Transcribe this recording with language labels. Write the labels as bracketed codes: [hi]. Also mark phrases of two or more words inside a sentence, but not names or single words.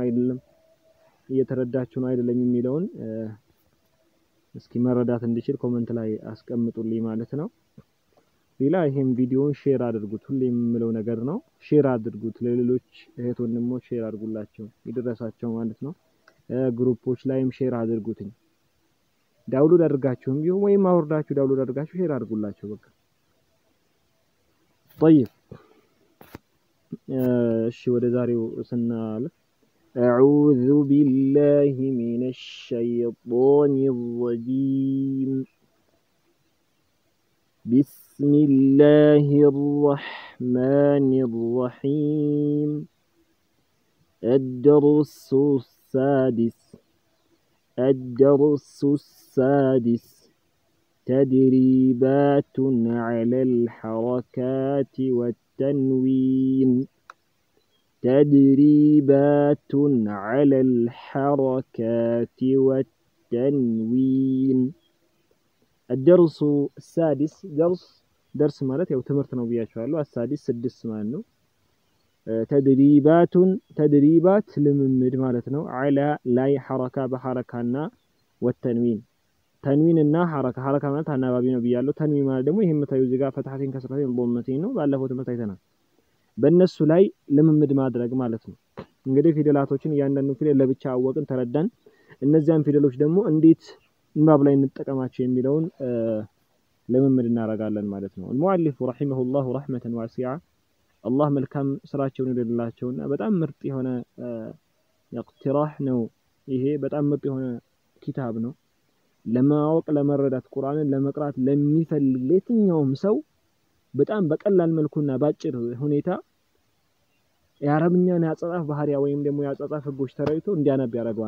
[am] አይደለም እየተረዳችሁ ነው አይደለም የሚለውን እስኪ መረዳት እንድችል ኮሜንት ላይ አስቀምጡልኝ ማለት ነው ሌላ ይሄን ቪዲዮን ሼር አድርጉት ሁሌ የምለው ነገር ነው ሼር አድርጉት ለሌሎች እህት ወንድሞች ሼር አድርጉላቸው ይደረሳቸው ማለት ነው ግሩፖች ላይም ሼር አድርጉትኝ ዳውንሎድ አድርጋችሁም ቢሆን ወይም አውርዳችሁ ዳውንሎድ አድርጋችሁ ሼር አድርጉላቸው በቃ [ar] طيب [am] እሺ ወደ ዛሬው ስናልፍ [ar] أعوذ بالله من الشيطان الرجيم بسم بسم الله الرحمن الرحيم الدرس السادس تدريبات على الحركات والتنوين الدرس السادس درس مالت [am] ያው ትምህርት ነው ብያችኋለሁ [ar] السادس [am] ስድስት ማለት ነው تدريبات ልምምድ ማለት ነው على ላይ ሐረካ በሐረካና والتنوين ተንዊን እና ሐረካ ማለት አናባቢ ነው ብያለሁ ተንዊን ማለት ደግሞ ይሄን መታዩ እዚህ ጋር [ar] فتحتين كسرتين [am] ضمتين ነው ባለፈው ትምህርት አይተናል በእነሱ ላይ ልምምድ ማድረግ ማለት ነው እንግዲህ ፊደላቶችን እያንዳንዱ ፊደል ለብቻ አወቅን ተረዳን እነዚያን ፊደሎች ደግሞ እንዴት ንባብ ላይ እንጠቀማቸው የሚለውን ልምምድ እናደርጋለን ማለት ነው [ar] المؤلف رحمه الله رحمة واسعة الله [am] መልካም ስራቸውን ይደልላቸውና በጣም ምርጥ የሆነ اقتراح ነው ይሄ በጣም ምርጥ የሆነ ኪታብ ነው ለማወቅ ለመረዳት ቁርአንን ለመቅራት ለሚፈልግ ለየትኛውም ሰው በጣም በቀላል መልኩና ባጭር ሁኔታ የአረብኛን ያጻጻፍ ባህሪያ ወይም ደግሞ ያጻጻፍ ህጎች ተረይቶ እንዲያነብ ያደርገዋል